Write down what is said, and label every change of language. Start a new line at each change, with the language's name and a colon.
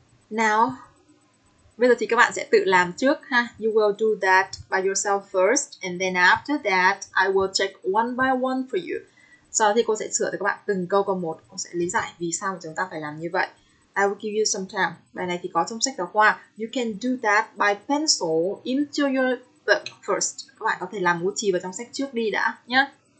Vietnamese: Now, bây giờ thì các bạn sẽ tự làm trước ha.
English: You will do that by yourself first, and then after that, I will check one by one for you.
Vietnamese: Sau đó thì cô sẽ sửa cho các bạn từng câu một. Cô sẽ lý giải vì sao chúng ta phải làm như vậy.
English: I will give you some time.
Vietnamese: Bài này thì có trong sách giáo khoa.
English: You can do that by pencil into your book first.
Vietnamese: Các bạn có thể làm bút chì vào trong sách trước đi đã nhé.